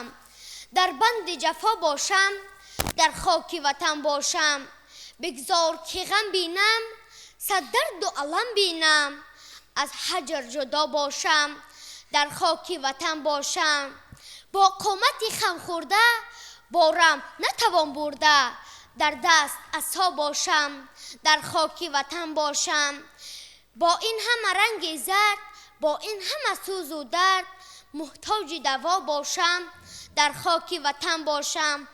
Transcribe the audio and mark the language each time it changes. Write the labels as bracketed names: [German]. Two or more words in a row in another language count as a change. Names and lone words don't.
[Tajik] дар банди ҷафо бошам. дар хоки ватан бошам. бигзор ки ғам бинам, сад дарду алам бинам. аз ҳаҷр ҷудо бошам. дар хоки ватан бошам. бо қомати хамхӯрда [Persian] بارم نتوان برده در دست عصا باشم در خاک وطن باشم با این همه رنگ زرد با این همه سوز و درد محتاج دوا باشم در خاک وطن باشم